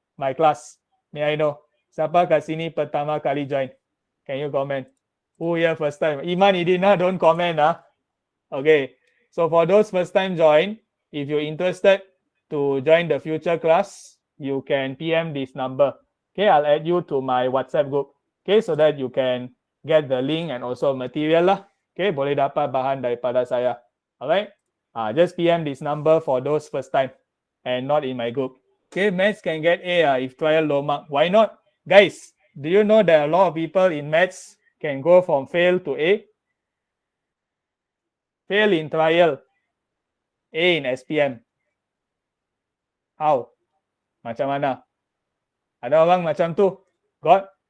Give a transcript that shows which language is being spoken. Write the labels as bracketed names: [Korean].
[English] My class. May I know? [Malay] Siapa kat sini pertama kali join? [English] Can you comment? Who here first time? Iman Idina, don't comment. Okay. So for those first time join, if you're interested to join the future class, you can PM this number. Okay, I'll add you to my WhatsApp group. Okay, so that you can get the link and also material lah. [Malay] Okay, boleh dapat bahan daripada saya. [English] Alright. Just PM this number for those first time and not in my group. Okay, maths can get A if trial low mark. Why not? Guys, do you know that a lot of people in maths can go from fail to A? Fail in trial, A in SPM. How? [Malay] Macam mana? Ada orang macam tu? [English] Got?